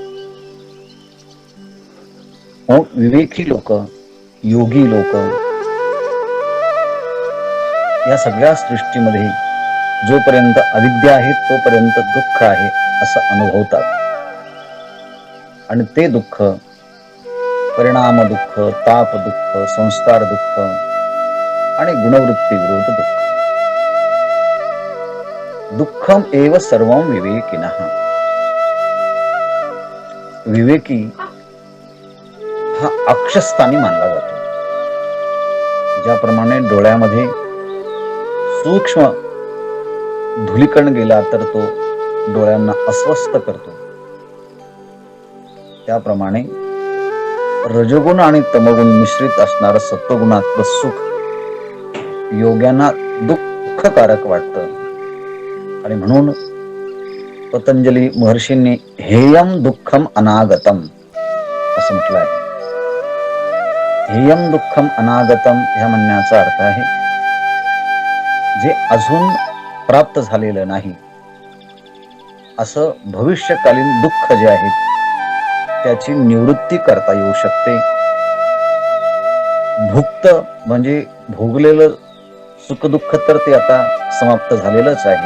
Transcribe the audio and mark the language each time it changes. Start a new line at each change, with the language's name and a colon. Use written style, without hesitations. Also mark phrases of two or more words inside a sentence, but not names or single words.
Marathi: विवेकी लोक, योगी लोक या सगळ्या सृष्टीमध्ये जोपर्यंत अविद्या आहे तोपर्यंत दुःख आहे असं अनुभवतात आणि ते दुःख परिणाम दुःख, ताप दुःख, संस्कार दुःख आणि गुणवृत्ती विरोध दुःख।
Sanskrit: दुःखम एव सर्वं विवेकिनः।
Marathi: विवेकी हा अक्षस्थानी मानला जातो। ज्याप्रमाणे डोळ्यामध्ये सूक्ष्म धूलिकण गेला तर तो डोळ्यांना अस्वस्थ करतो, त्याप्रमाणे रजोगुण आणि तमोगुण मिश्रित असणारं सत्वगुणातलं सुख योग्यांना दुःखकारक वाटतं आणि म्हणून पतंजली महर्षींनी
Sanskrit: हेयम दुःखम अनागतम
Marathi: असं म्हटलं आहे।
Sanskrit: हेयम दुःखम अनागतम
Marathi: ह्या म्हणण्याचा अर्थ आहे जे अजून प्राप्त झालेलं नाही असं भविष्यकालीन दुःख जे आहे त्याची निवृत्ती करता येऊ शकते। भुक्त म्हणजे भोगलेलं सुख दुःख तर ते आता समाप्त झालेलंच आहे।